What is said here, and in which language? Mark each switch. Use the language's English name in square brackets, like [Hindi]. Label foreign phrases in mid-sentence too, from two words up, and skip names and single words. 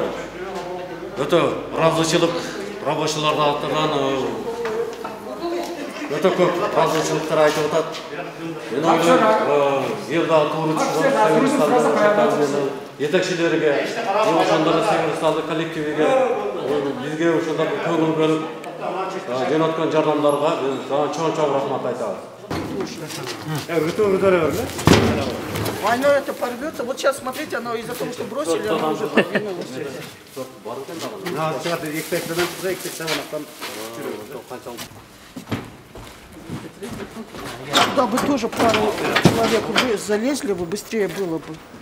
[Kyrgyz] Өтө ыраазычылык рабочыларда атаган өтө көп ыраазычылыктар айтып атат. Мен ойлойм, элде туура чыккан жетекчилерге, ошондор Северсталды коллективиге, бизге ошондор көңүл бөлүп жөнөткөн жардамдарга чоң рахмат айтабыз. [Russian] Оно это порвется. Вот сейчас смотрите, оно из-за того, что бросили, оно уже подвинулось. Туда бы тоже пару человек залезли бы, быстрее было бы.